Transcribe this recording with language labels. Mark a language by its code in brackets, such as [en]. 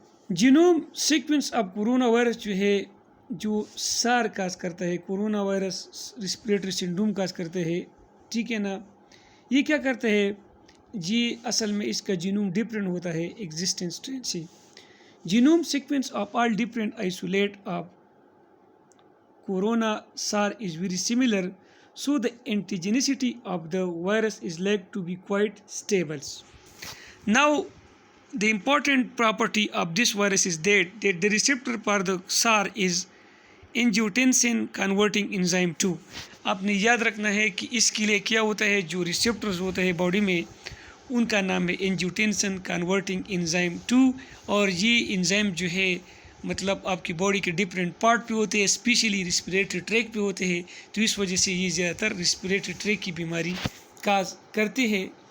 [en] genome sequence of corona virus [ur] جو ہے جو سار کاز کرتا ہے، corona virus respiratory syndrome cause کرتا ہے، ٹھیک ہے نا. یہ کیا کرتا ہے جی، اصل میں اس کا جینوم ڈفرینٹ ہوتا ہے ایگزسٹنٹ اسٹرین سے. [en] Genome sequence of all different isolate of corona SAR is very similar, so the antigenicity of the virus is likely to be quite stable. Now, the important property of this virus is that the receptor for the SAR is angiotensin converting enzyme 2. [ur] آپ نے یاد رکھنا ہے کہ اس کے لیے کیا ہوتا ہے، جو ریسیپٹرز ہوتا ہے باڈی میں ان کا نام ہے اینجیوٹینسن کنورٹنگ انزائم 2، اور یہ انزائم جو ہے مطلب آپ کی باڈی کے ڈفرینٹ پارٹ پہ ہوتے ہیں، اسپیشلی ریسپریٹری ٹریک پہ ہوتے ہیں. تو اس وجہ سے یہ زیادہ تر ریسپریٹری ٹریک کی بیماری کاز کرتے ہیں.